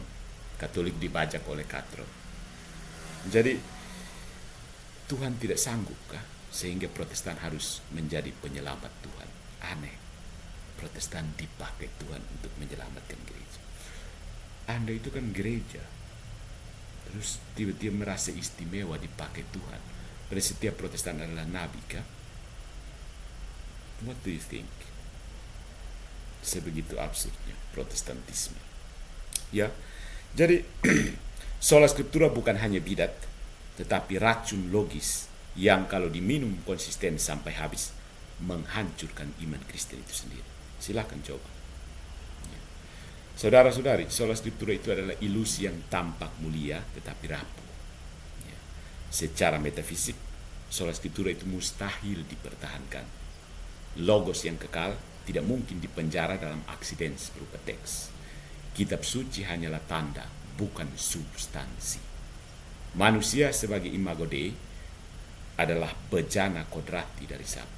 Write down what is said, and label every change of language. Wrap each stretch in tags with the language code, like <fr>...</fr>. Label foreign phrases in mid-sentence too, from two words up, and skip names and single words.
<id>Katolik dibajak oleh katron. Jadi Tuhan tidak sanggup kah sehingga Protestan harus menjadi penyelamat Tuhan? Aneh. Protestan dipakai Tuhan untuk menyelamatkan gereja. Anda itu kan gereja. Terus tiba-tiba merasa istimewa dipakai Tuhan. Pada setiap Protestan adalah nabi kah?</id> <en>What do you think?</en> <id>Sebegitu absurdnya Protestantisme. Ya, jadi</id> <la>sola scriptura</la> <id>bukan hanya bidat, tetapi racun logis yang kalau diminum konsisten sampai habis menghancurkan iman Kristen itu sendiri. Silakan coba. Ya. Saudara-saudari,</id> <la>sola scriptura</la> <id>itu adalah ilusi yang tampak mulia tetapi rapuh. Ya. Secara metafisik,</id> <la>sola scriptura</la> <id>itu mustahil dipertahankan. Logos yang kekal tidak mungkin dipenjara dalam aksiden berupa teks. Kitab suci hanyalah tanda, bukan substansi. Manusia sebagai</id> <la>imago Dei</la> <id>adalah bejana kodrati dari sabda.</id>